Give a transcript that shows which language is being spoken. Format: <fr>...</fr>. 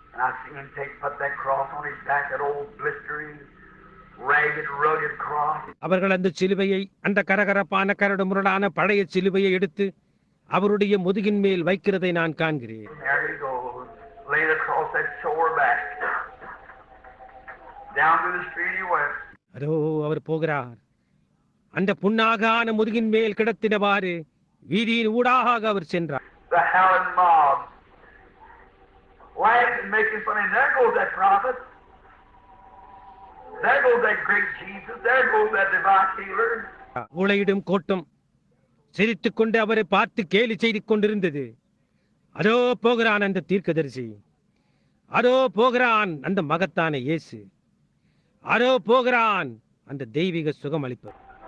<en>And I see him put that cross on his back, that old blistering, ragged, rugged cross.</en> <ta>அவர்கள் அந்த சிலுவையை, அந்த கரகரப்பான கரடு முரடான பழைய சிலுவையை எடுத்து அவருடைய முதுகின் மேல் வைக்கிறதை நான் காண்கிறேன்.</ta> <en>There he goes, laid across that sore back. Down to the street he went.</en> <ta>அதோ அவர் போகிறார். அந்த புண்ணாகான முதுகின் மேல் கிடத்தினவாறு வீதியின் ஊடாக அவர் சென்றார்.</ta> <en>The howling mob, laughing, making fun of him. There goes that prophet. There goes that great Jesus. There goes that divine healer.</en> <ta>ஊளையிடும் கூட்டம் சிரித்துக் கொண்டு அவரை பார்த்து கேலி செய்து கொண்டிருந்தது. அதோ போகிறான் அந்த தீர்க்கதரிசி, அதோ போகிறான் அந்த மகத்தான இயேசு, அரோ போகிறான் அந்த தெய்வீக சுகமளிப்பர்.</ta>